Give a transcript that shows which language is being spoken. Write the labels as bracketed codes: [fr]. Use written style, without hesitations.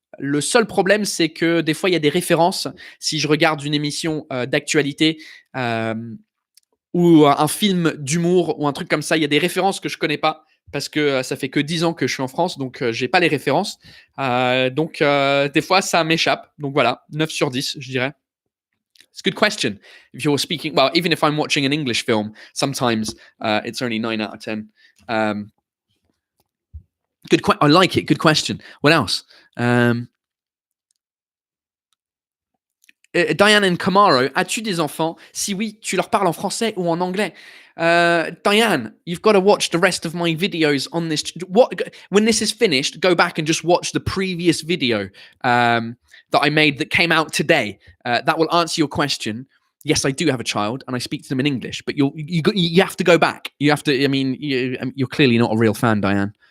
[fr] Le seul problème, c'est que des fois, il y a des références. Si je regarde une émission d'actualité ou un film d'humour ou un truc comme ça, il y a des références que je connais pas parce que ça fait que 10 ans que je suis en France, donc j'ai pas les références. Donc des fois, ça m'échappe. Donc voilà, 9 sur 10, je dirais. [en] It's a good question. If you're speaking, well, even if I'm watching an English film, sometimes it's only 9 out of 10. I like it. Good question. What else? [fr] Diane and Camaro, as-tu des enfants? Si oui, tu leur parles en français ou en anglais? [en] Diane, you've got to watch the rest of my videos on this. When this is finished, go back and just watch the previous video that I made that came out today. That will answer your question. Yes, I do have a child, and I speak to them in English. But you have to go back. You have to. I mean, you're clearly not a real fan, Diane.